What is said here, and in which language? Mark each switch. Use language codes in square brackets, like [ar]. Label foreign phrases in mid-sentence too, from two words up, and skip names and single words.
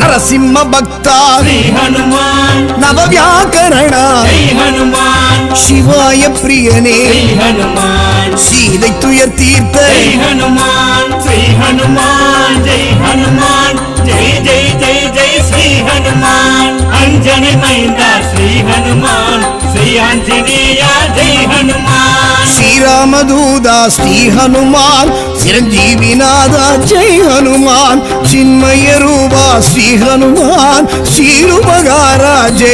[te] నరసింహ భక్త శ్రీ హనుమాన్ నవవ్యాకరణ జై హనుమాన్ శివాయ ప్రియనే శ్రీ హనుమాన్ [ta] சீதை துயர் தீர்த்த [te] జై హనుమాన్ శ్రీ హనుమాన్ జై హనుమాన్ జై జై జై జై శ్రీ హనుమాన్ అంజని మైంద శ్రీ హనుమాన్ శ్రీ ఆంజనేయ జై హనుమాన్ శ్రీరామదూత శ్రీ హనుమాన్ చిరంజీవినాథ జై హనుమాన్ చిన్మయ రూప శ్రీ హనుమాన్ శ్రీరుపగార జై